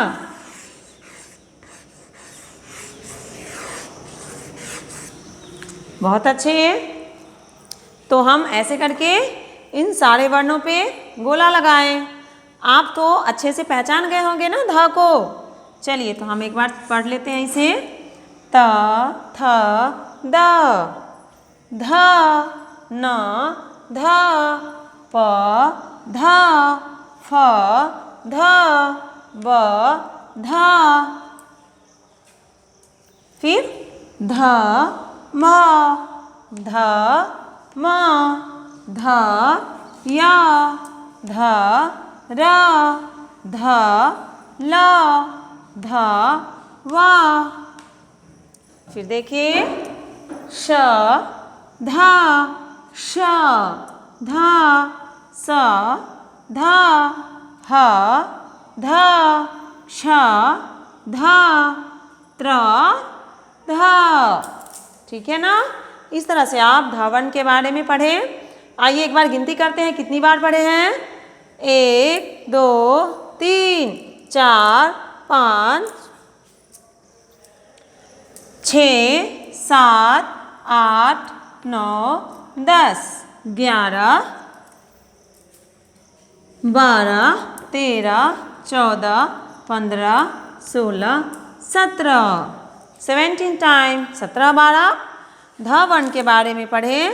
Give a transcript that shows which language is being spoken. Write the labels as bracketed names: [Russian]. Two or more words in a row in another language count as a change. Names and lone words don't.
[Hindi] बहुत अच्छे। तो हम ऐसे करके इन सारे वर्णों पे गोला लगाएं। आप तो अच्छे से पहचान गए होंगे ना ध को। चलिए तो हम एक बार पढ़ लेते हैं इसे, त, थ, द, ध, न, ध, प, ध, फ, ध, ब, ध। फिर ध, म, ध, म, ध, या, ध, र, ध, ल, ध, व। फिर देखिए श, ध, श, धा, स, धा, ह, धा, श, धा, त्र, धा। ठीक है ना। इस तरह से आप धावन के बारे में पढ़े। आइए एक बार गिनती करते हैं, कितनी बार पढ़े हैं। 1 2 3 4 5 6 7 8 9 10 11 12 13 14 15 16 17 17 टाइम 17 बार आप धावन के बारे में पढ़ें।